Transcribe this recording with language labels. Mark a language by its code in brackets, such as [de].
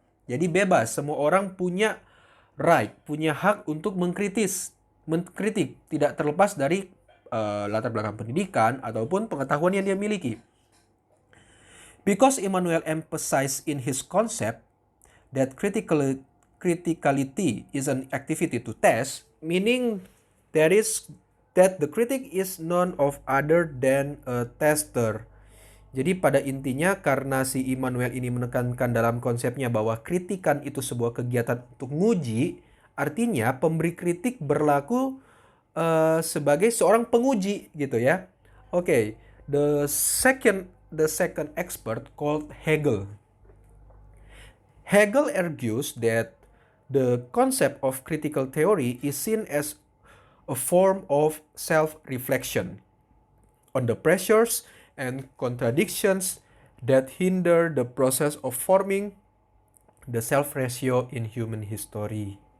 [id] Jadi bebas, semua orang punya right, punya hak untuk mengkritik, tidak terlepas dari latar belakang pendidikan ataupun pengetahuan yang dia miliki. [en] Because Immanuel emphasized in his concept that criticality is an activity to test, meaning that the critic is none of other than a tester. [id] Jadi pada intinya karena si Immanuel ini menekankan dalam konsepnya bahwa kritikan itu sebuah kegiatan untuk nguji, artinya pemberi kritik berlaku sebagai seorang penguji gitu ya. [en] Okay, the second expert called Hegel. Hegel argues that the concept of critical theory is seen as a form of self-reflection on the pressures and contradictions that hinder the process of forming the self-ratio in human history.